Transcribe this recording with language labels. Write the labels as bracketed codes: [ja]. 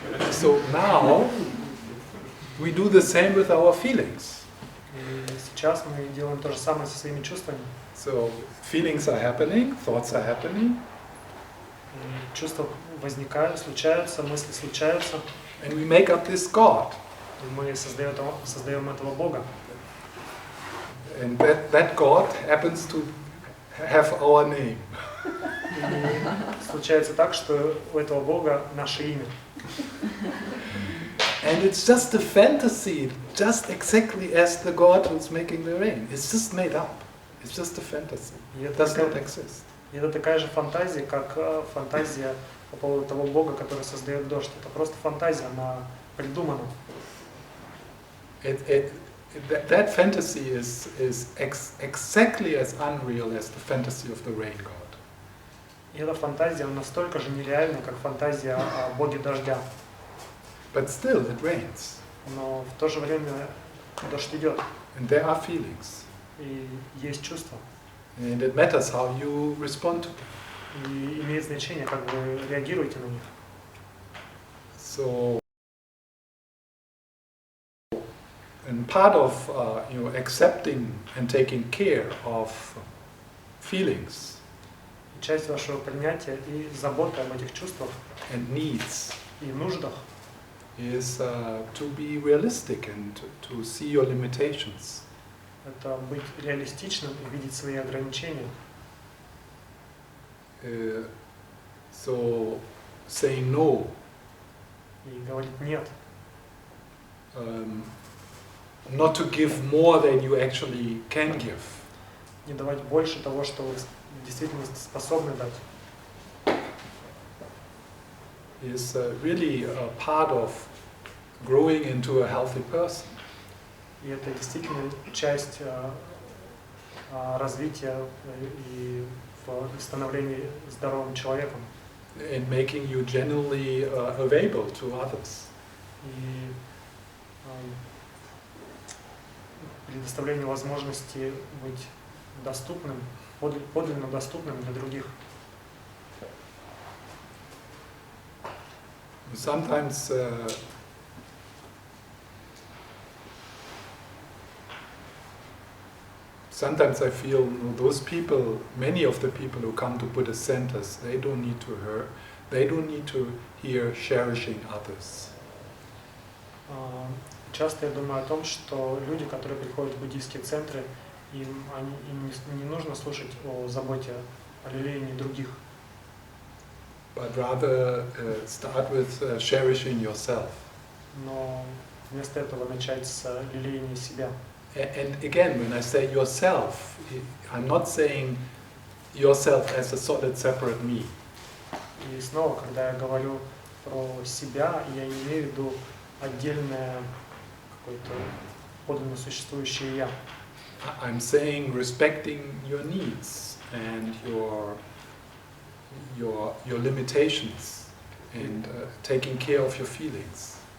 [en] So now we do the same with our feelings. [ru] И сейчас мы делаем то же самое со своими чувствами. [en] So feelings are happening, thoughts are happening. [ru] И чувства возникают, случаются, мысли случаются. [en] And we make up this God. [ru] И мы создаем этого Бога. [en] And that God happens to have our name. [ru] И случается так, что у этого Бога наше имя. [en] And it's just a fantasy, just exactly as the God who's making the rain. It's just made up. It's just a fantasy. It does not exist. [ru] И это такая же фантазия, как фантазия по поводу того Бога, который создает дождь. Это просто фантазия, она придумана. [en] That fantasy is exactly as unreal as the fantasy of the rain god. [ru] И эта фантазия настолько же нереальна, как фантазия о Боге дождя. [en] But still, it rains. [ru] Но в то же время дождь идет. [en] And there are feelings. [ru] И есть чувства. [en] And it matters how you respond to them. [ru] И имеет значение, как вы реагируете на них. [en] So, and part of accepting and taking care of feelings [ru] И часть вашего принятия и заботы об этих чувствах [en] and needs [ru] и нуждах [en] is to be realistic and to see your limitations. [ru] это быть реалистичным и видеть свои ограничения. [en] So, saying no, [ru] И говорить нет. [en] not to give more than you actually can give. [ru] Не давать больше того, что вы в действительности способны дать. [en] Is really a part of growing into a healthy person. [ru] И это действительно часть развития и становления здоровым человеком. [en] And making you genuinely available to others. [ru] И предоставление возможности быть доступным, подлинно доступным для других. [en] Sometimes sometimes I feel those people, many of the people who come to Buddhist centers, they don't need to hear cherishing others. [ru] Часто я думаю о том, что люди, которые приходят в буддийские центры, им не нужно слушать о заботе, о лелеянии других. [en] But rather start with cherishing yourself. [ru] Но вместо этого начать с лелеяния себя. [en] And again, when I say yourself, I'm not saying yourself as a solid separate me. [ru] И снова, когда я говорю про себя, я не имею в виду отдельное какое-то подлинно существующее я. [en] I'm saying respecting your needs and your limitations and taking care of your feelings.